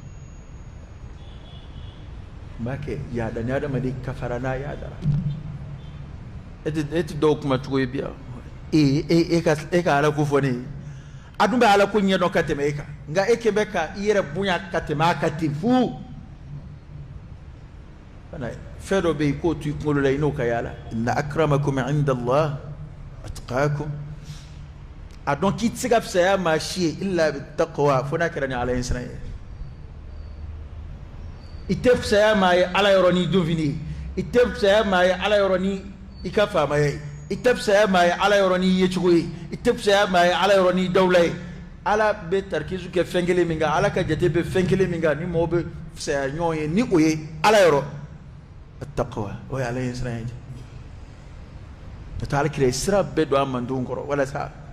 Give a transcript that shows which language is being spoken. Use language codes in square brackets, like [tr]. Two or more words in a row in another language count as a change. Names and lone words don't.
[bm] n b'a kɛ yaada ni adamaden kafara n'a yaadara e tɛ dɔw kuma cogo ye bi e ka ala ko fɔ ne ye a dun bɛ ala ko ɲɛdɔn ka tɛmɛ e kan nka e kɛ bɛ ka i yɛrɛ bonya ka tɛmɛ a kan ten fu fɛn dɔ bɛ yen k'o to i kunkolo la i n'o ka yaala [ar] إن أكرمكم عند الله أتقاكم [bm] a dɔn k'i tɛ se ka fisaya maa si ye [ar] إلا بالتقوى [bm] fo n'a kɛra ni ala ye siran ye i tɛ fisaya maa ye ala yɔrɔ ni donfini ye i tɛ fisaya maa ye ala yɔrɔ ni i ka faamaya ye i tɛ fisaya maa ye ala yɔrɔ ni i yecogo ye i tɛ fisaya maa ye ala yɔrɔ ni dawula ye ala bɛ tarikisu kɛ fɛn kelen min kan ala ka jate bɛ fɛn kelen min kan ni mɔgɔw bɛ fisaya ɲɔgɔn ye ni o ye ala yɔrɔ attaqwa o ye ala ye siran ye n'o tɛ alakira sira bɛɛ don a mandenw kɔrɔ walasa